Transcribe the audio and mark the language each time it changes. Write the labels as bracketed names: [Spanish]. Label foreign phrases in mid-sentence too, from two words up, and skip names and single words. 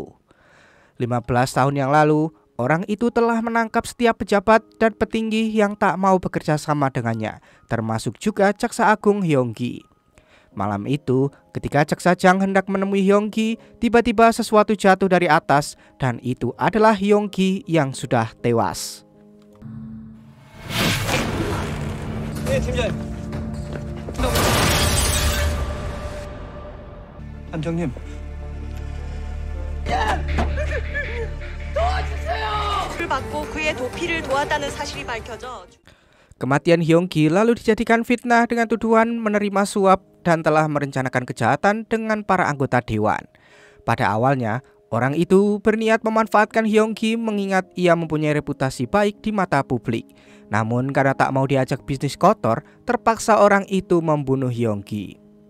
[Indonesian] 15 tahun yang lalu, orang itu telah menangkap setiap pejabat dan petinggi yang tak mau bekerja sama dengannya, termasuk juga Jaksa Agung Hyonggi. Malam itu, ketika Jaksa Chang hendak menemui Hyonggi, tiba-tiba sesuatu jatuh dari atas dan itu adalah Hyonggi yang sudah tewas. [Korean] 팀장님. 함장님. 를 받고 그의 도피를 도왔다는 사실이 밝혀져. [Indonesian] Kematian Hyonggi lalu dijadikan fitnah dengan tuduhan menerima suap dan telah merencanakan kejahatan dengan para anggota dewan. Pada awalnya, orang itu berniat memanfaatkan Hyonggi mengingat ia mempunyai reputasi baik di mata publik. Namun karena tak mau diajak bisnis kotor, terpaksa orang itu membunuh Hyonggi.